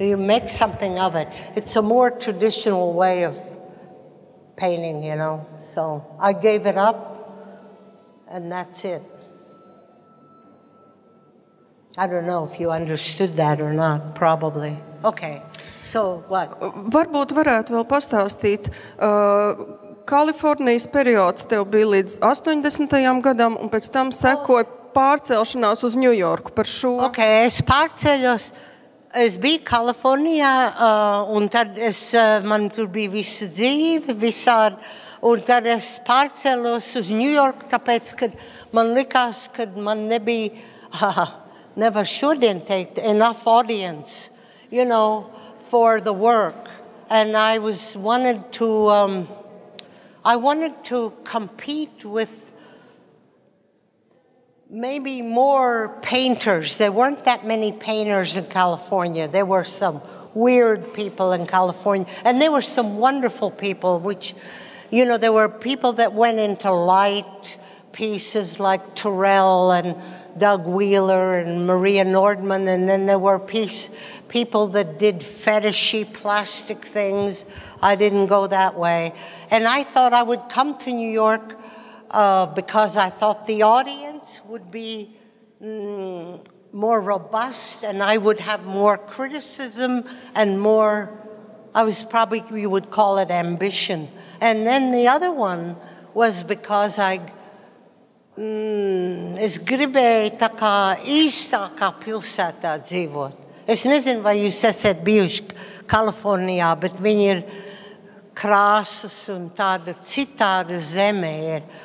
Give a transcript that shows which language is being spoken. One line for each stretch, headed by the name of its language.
English: You make something of it. It's a more traditional way of painting, So I gave it up, and that's it. I don't know if you understood that or not, probably. Okay, so what?
Latvian: Varbūt varētu vēl pastāstīt. Kalifornijas periods tev bija līdz 80. gadam, un pēc tam sekoja pārcelšanās uz Ņujorku par šo. Okay, es pārceļos. Es biju Kalifornijā, un tad man tur bija visa dzīve, visādi, un tad es pārcēlos uz Ņujorku, tāpēc, kad man likās, ka man nebija, nevar šodien teikt,
English: enough audience, for the work. And I wanted to compete with maybe more painters. There weren't that many painters in California. There were some weird people in California, and there were some wonderful people, which, there were people that went into light pieces like Turrell and Doug Wheeler and Maria Nordman, and then there were people that did fetishy plastic things. I didn't go that way. And I thought I would come to New York because I thought the audience would be more robust, and I would have more criticism and more, we would call it ambition. And then the other one was because
Latvian: es gribēju tā kā īstākā pilsētā dzīvot. Es nezinu, vai jūs esat bijuši Kalifornijā, bet viņi ir krāsas un tāda citāda zeme ir.